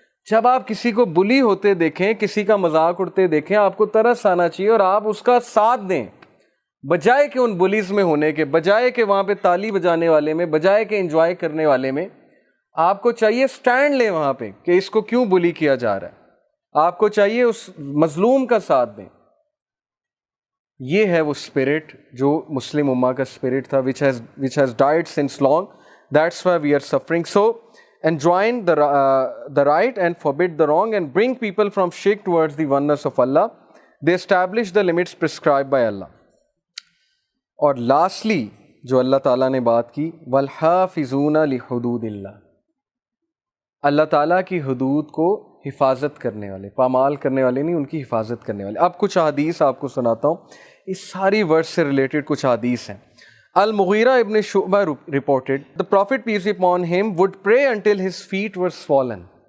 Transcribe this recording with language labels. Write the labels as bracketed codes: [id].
[ur] جب آپ کسی کو بلی ہوتے دیکھیں، کسی کا مذاق اڑتے دیکھیں، آپ کو ترس آنا چاہیے اور آپ اس کا ساتھ دیں، بجائے کہ ان بلیز میں ہونے کے، بجائے کہ وہاں پہ تالی بجانے والے میں، بجائے کہ انجوائے کرنے والے میں، آپ کو چاہیے سٹینڈ لیں وہاں پہ کہ اس کو کیوں بلی کیا جا رہا ہے، آپ کو چاہیے اس مظلوم کا ساتھ دیں۔ یہ ہے وہ اسپرٹ جو مسلم امہ کا اسپرٹ تھا [en] which has died since long. That's why we are suffering. So enjoin the right and forbid the wrong and bring people from shirk towards the oneness of Allah. They establish the limits prescribed by Allah. [ur] اور lastly جو اللہ تعالیٰ نے بات کی [ar] وَالْحَافِظُونَ لِحُدُودِ اللَّهِ، [ur] اللہ تعالیٰ کی حدود کو حفاظت کرنے والے، پامال کرنے والے نہیں، ان کی حفاظت کرنے والے۔ اب کچھ حدیث آپ کو سناتا ہوں، اس ساری ورس سے ریلیٹڈ کچھ حدیث ہیں۔ المغیرہ ابن شعبہ [en] reported the prophet peace be upon him would pray until his feet were swollen